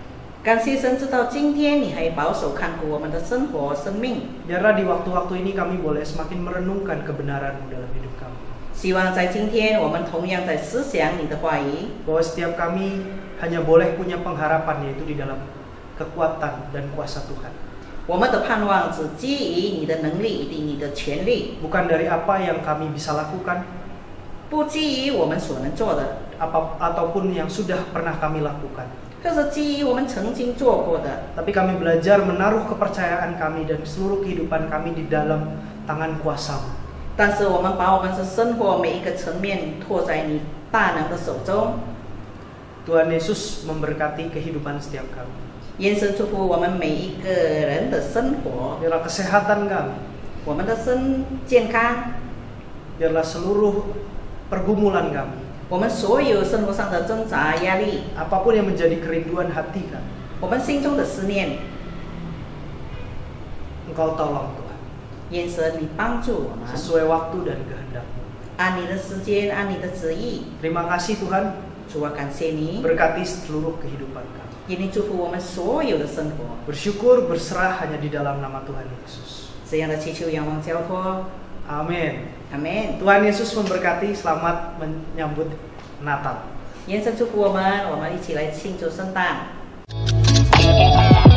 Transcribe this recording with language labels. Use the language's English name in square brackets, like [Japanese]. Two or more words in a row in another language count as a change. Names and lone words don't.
[Chinese] 感谢神，直到今天你还保守看顾我们的生活生命。 [Indonesian] Biarlah di waktu-waktu ini kami boleh semakin merenungkan kebenaran-Mu dalam hidup kami. [Chinese] 希望在今天我们同样在思想你的话语， [Indonesian] bahwa setiap kami hanya boleh punya pengharapan yaitu di dalam kekuatan dan kuasa Tuhan. [Chinese] 我们的盼望只基于你的能力以及你的权利， [Indonesian] Bukan dari apa yang kami bisa lakukan [Chinese] 不基于我们所能做的， [Indonesian] ataupun yang sudah pernah kami lakukan. [Chinese] 这是基于我们曾经做过的。 [Indonesian] Tapi kami belajar menaruh kepercayaan kami dan seluruh kehidupan kami di dalam tangan kuasa-Mu. [Chinese] 但是我们把我们的生活每一个层面托在你大能的手中。 [Indonesian] Tuhan Yesus memberkati kehidupan setiap kami. [Chinese] 延伸祝福我们每一个人的生活， [Indonesian] Biarlah kesehatan kami, [Chinese] 我们的健康， [Indonesian] biarlah seluruh pergumulan kami, [Chinese] 我们所有生活上的挣扎压力， [Indonesian] apapun yang menjadi kerinduan hati kami, [Chinese] 我们心中的思念， [Indonesian] Engkau tolong Tuhan, [Chinese] 延伸你帮助我们， [Indonesian] sesuai waktu dan kehendak-Mu. [Chinese] 按你的时间，按你的旨意。 [Indonesian] Terima kasih Tuhan, [Chinese] 主啊，感谢你， [Indonesian] berkati seluruh kehidupan kami. [Chinese] 愿你祝福我们所有的生活。 [Indonesian] Bersyukur berserah hanya di dalam nama Tuhan Yesus. [Chinese] 这样的祈求、仰望、交托， [Indonesian] Amin. [Chinese] 阿门。 [Indonesian] Tuhan Yesus memberkati, selamat menyambut Natal. [Chinese] 延伸祝福我们一起来庆祝圣诞。